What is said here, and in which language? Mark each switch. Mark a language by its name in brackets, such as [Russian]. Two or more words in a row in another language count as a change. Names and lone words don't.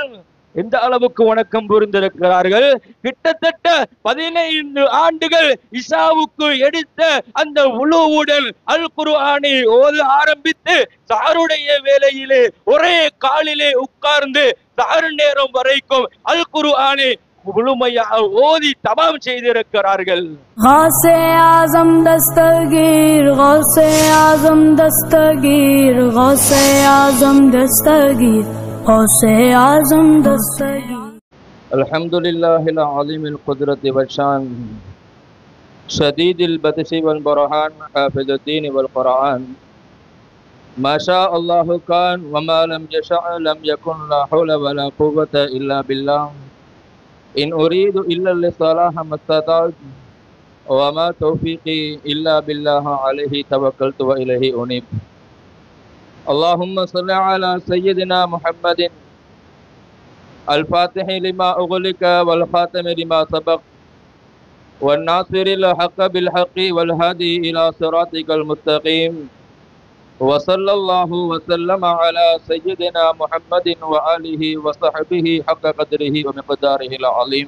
[Tamil] எந்த அளவுக்கு வணக்கம் புரிந்திருக்கிறார்கள். கிட்டத்தட்ட 15 ஆண்டுகள் இஷாவுக்கு எடுத்த அந்த உளுவுடன் அல் குர்ஆனை ஓத ஆரம்பித்து சாருடைய வேளையிலே ஒரே காலிலே உட்கார்ந்து சாரு நேரம் வரைக்கும் அல் குர்ஆனை முழுமையாக ஓதி தமாம் செய்திருக்கிறார்கள். [Arabic] गौसे आज़म दस्तगीर, गौसे आज़म दस्तगीर, गौसे आज़म दस्तगीर, गौसे आज़म दस्तगीर. الحمد لله العظيم القدرة والشأن، شديد البطش والبرهان، حافظ الدين والقرآن، ما شاء الله كان وما لم يشأ لم يكن، لا حول ولا قوة إلا بالله، إن أريد إلا الإصلاح ما استطعت وما توفيقي إلا بالله عليه توكلت وإليه أنيب. اللهم صل على سيدنا محمد الفاتح لما أغلق والخاتم لما سبق والناصر الحق بالحق والهادي إلى صراطك المستقيم وصلى الله وسلم على سيدنا محمد وآله وصحبه حق قدره ومقداره العظيم.